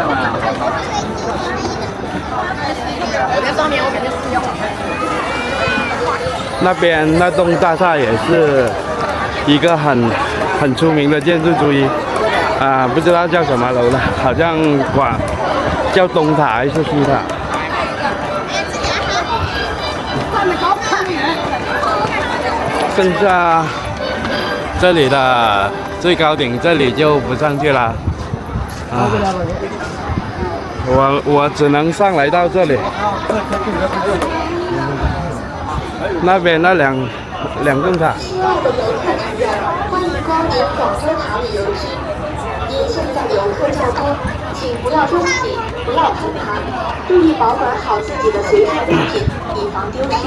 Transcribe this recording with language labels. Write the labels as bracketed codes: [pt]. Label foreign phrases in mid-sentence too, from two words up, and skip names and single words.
[zh] 那邊那棟大廈也是一個很出名的建築之一，不知道叫什麼樓了，好像叫東塔還是西塔。剩下這裡的最高頂，這裡就不上去了。我只能上來到這裡。那邊那兩棟塔。歡迎光臨廣州塔旅遊區。因現在遊客較多，請不要擁擠，不要攀爬，注意保管好自己的隨身物品，以防丟失。